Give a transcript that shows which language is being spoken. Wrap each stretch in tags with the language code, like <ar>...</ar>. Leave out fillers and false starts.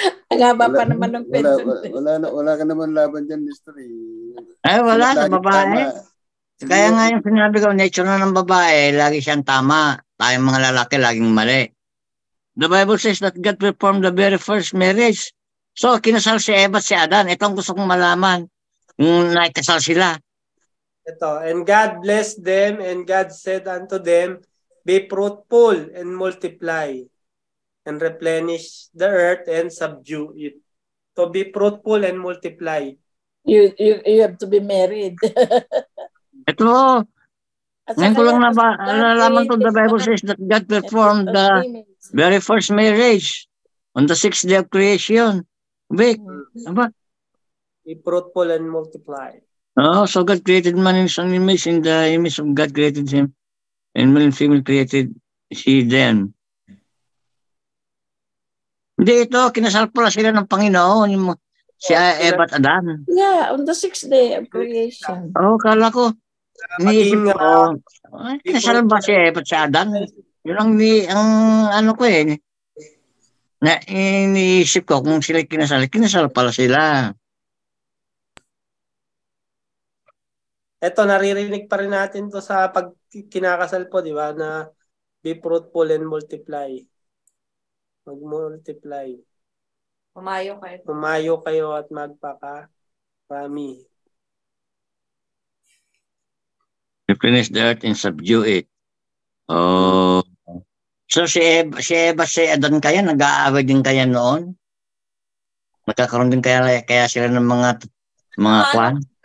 <tl>Ang haba pa naman ng pension. Wala ka naman laban dyan, Nestor. Wala sa babae. Kaya nga yung sinabi ko, nature na ng babae, lagi siyang tama. Tayong mga lalaki, laging mali.</tl> <en>The Bible says that God performed the very first marriage.</en> <tl>So, kinasal si Eva at si Adan. Ito ang gusto kong malaman. Yung nakikasal sila.</tl> <en>Ito, and God blessed them, and God said unto them, be fruitful and multiply, and replenish the earth and subdue it. To be fruitful and multiply. You have to be married.</en> <tl>Ito, ngayon ko lang nalaman to,</tl> <en>the Bible says that God performed the very first marriage on the 6th day of creation. Be fruitful and multiply. So God created man in his own image, in the image of God created him, and male and female created he them.</en> <tl>Hindi ito, kinasal pala sila ng Panginoon, si Eva at Adan.</tl> <en>Yeah, on the 6th day of creation.</en> <tl>Kala ko, iniisip ko, kinasal ba si Eva at si Adan? Yun ang ano ko na iniisip ko kung sila kinasal pala sila. Ito, naririnig pa rin natin to sa pag kinakasal po, di ba?</tl> <en>Na be fruitful and multiply.</en> <tl>Mag-multiply. Pumayo kayo at magpaka-rami.</tl> <en>Replenish the earth and subdue it.</en> <tl>So si Eva, si Adan kaya, nag-aaway din kaya noon? Magkakaroon din kaya sila ng mga kwan?</tl>